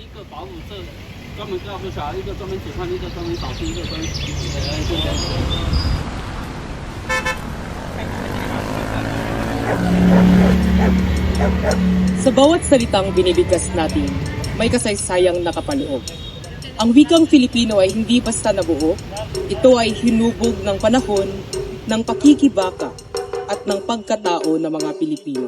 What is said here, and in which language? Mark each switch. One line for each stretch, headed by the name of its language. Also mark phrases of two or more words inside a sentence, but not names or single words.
Chinese: 保姆这专门照顾小孩，一个专门煮饭，一个专门扫地，一个专门洗衣服，就这样子。
Filipino: Sa bawat salitang binibigkas natin, may kasaysayang nakapaloob. Ang wikang Filipino ay hindi basta nabuo, ito ay hinubog ng panahon, ng pakikibaka, at ng pagkatao ng mga Pilipino.